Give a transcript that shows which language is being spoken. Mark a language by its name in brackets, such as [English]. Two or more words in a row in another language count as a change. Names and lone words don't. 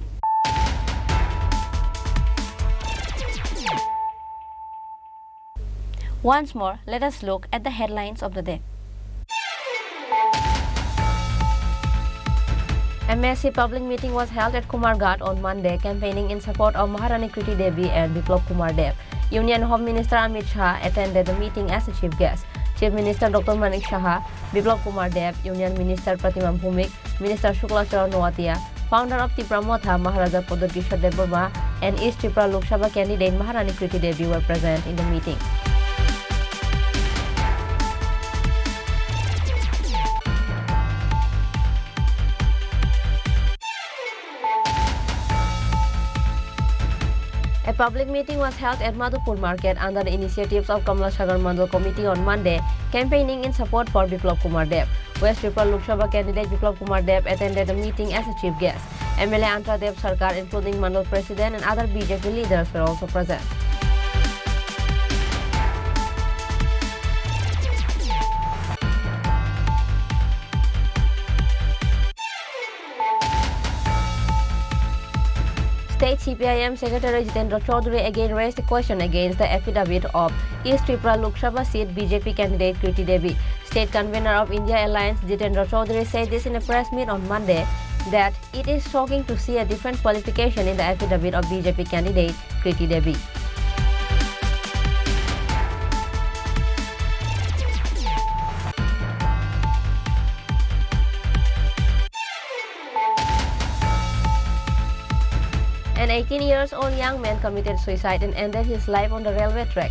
[English] Once more, let us look at the headlines of the day. A massive public meeting was held at Kumarghat on Monday, campaigning in support of Maharani Kriti Devi and Biplab Kumar Dev. Union Home Minister Amit Shah attended the meeting as a chief guest. Chief Minister Dr. Manik Shah, Biplab Kumar Dev, Union Minister Pratima Bhumik, Minister Shukla Charan Noatia, founder of Tripura Motha Maharaja Podokishore Dev Burma, and East Tripura Lok Sabha candidate Maharani Kriti Devi were present in the meeting. A public meeting was held at Madhupur Market under the initiatives of Kamla Sagar Mandal Committee on Monday, campaigning in support for Biplab Kumar Dev. West Tripura Lok Sabha candidate Biplab Kumar Dev attended the meeting as a chief guest. MLA Antra Dev Sarkar, including Mandal President and other BJP leaders, were also present. State CPIM Secretary Jitendra Chaudhary again raised the question against the affidavit of East Tripura Lok Sabha seat BJP candidate Kriti Devi. State convener of India Alliance Jitendra Chaudhary said this in a press meet on Monday that it is shocking to see a different qualification in the affidavit of BJP candidate Kriti Devi. An 18-year-old young man committed suicide and ended his life on the railway track.